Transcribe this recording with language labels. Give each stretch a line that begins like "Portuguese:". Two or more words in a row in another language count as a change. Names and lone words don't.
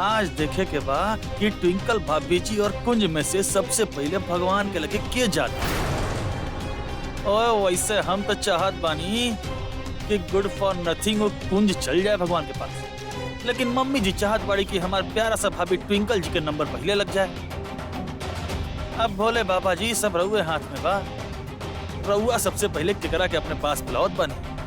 Bhojpuri: आज देखे के बा कि ट्विंकल भाभी जी और कुंज में से सबसे पहले भगवान के लगे के जाता। और वैसे हम तो चाहत बानी कि
English: good for nothing
Bhojpuri: वो कुंज चल जाए भगवान के पास, लेकिन मम्मी जी चाहत बाड़ी कि हमारे प्यारा सा भाभी ट्विंकल जी के नंबर पहले लग जाए। अब भोले बाबा जी सब रउए हाथ में बा, रउआ सबसे पहले केकरा के अपने पास बुलावत बने।